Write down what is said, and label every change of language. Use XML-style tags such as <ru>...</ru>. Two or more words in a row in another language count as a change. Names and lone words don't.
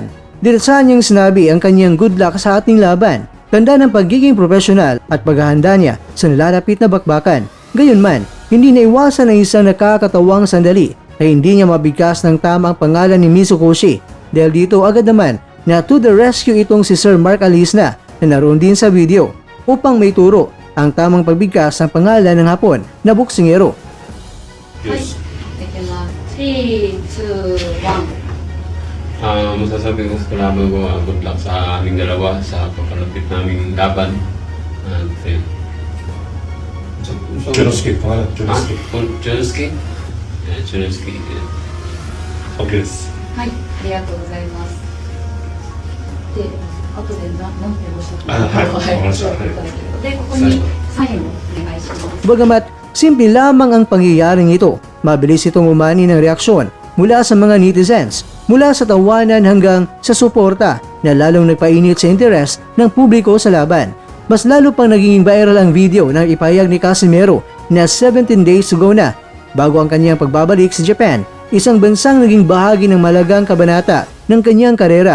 <tl>Diretsahan niyang sinabi ang kanyang</tl> <en>good luck</en> <tl>sa ating laban, tanda ng pagiging profesional at paghahanda niya sa nalalapit na bakbakan. Gayunman, hindi naiwasan ang isang nakakatawang sandali na hindi niya mabigkas ng tama ang pangalan ni Mizukoshi dahil dito agad naman na</tl> <en>to the rescue</en> <tl>itong si Sir Mark Alisna na naroon din sa video upang may turo ang tamang pagbigkas ng pangalan ng hapon na boksingero.</tl> <en>Yes. 3, 2, 1.</en> <tl>Masasabi ko sa kalaban ko,</tl> <en>good luck</en> <tl>sa aming dalawa sa papalapit naming laban.</tl> <en>And then,</en> <tl>Churowski, pangalan Churowski. Churowski?</tl> <en>Yeah, Churowski.</en> <ja>OK です。はい、ありがとうございます。で、後で何てご紹介はいわかりましたで、ここにサインをお願いします。</ja> <tl>Bagamat simple lamang ang pangyayaring ito, mabilis itong umani ng reaksyon mula sa mga netizens, mula sa tawanan hanggang sa suporta na lalong nagpainit sa interes ng publiko sa laban. Mas lalo pang naging viral ang video ng ipahayag ni Casimero na</tl> <en>17 days ago</en> <tl>na bago ang kanyang pagbabalik sa Japan, isang bansang naging bahagi ng malagang kabanata ng kanyang karera.</tl>